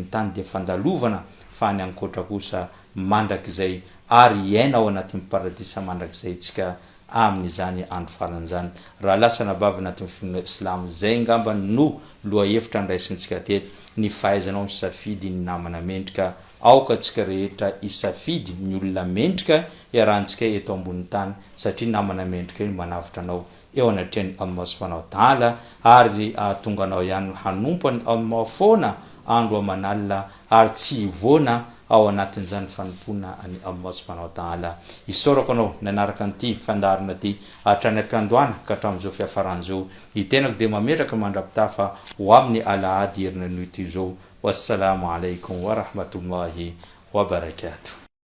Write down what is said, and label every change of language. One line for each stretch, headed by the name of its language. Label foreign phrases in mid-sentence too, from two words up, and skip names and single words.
Malagasy: tany de fandalovana fa ny ankoatra kosa mandrakizay ary iaina ao anatin'ny paradisa mandrakizay tsika amin'izany andro faran'izany raha lasa nabavy anatin'ny finoana islam zay ngamba no loha hevitra andraisintsika teto ny fahaizanao misafidy ny namana mendrika aoka tsika rehetra isafidy ny olona mendrika iarahantsika eto ambony tany satria namana mendrika io manavitra anao eo anatrehany
Arabic: الله سبحانه وتعالى
Malagasy: ary ahatonga anao ihany hanompany Allah foana andro amanalina ary tsy ivona ao anatin'izany fanompona any
Arabic: الله سبحانه وتعالى
Malagasy: isorako anao nanaraka an'ity fandarina ty hatrany ampiandohana ka hatramin'izao fiafaran'izao itenako de mameraka mandrapitafa ho amin'ny alahady herina noho ity zao
Arabic: والسلام عليكم ورحمة الله وبركاته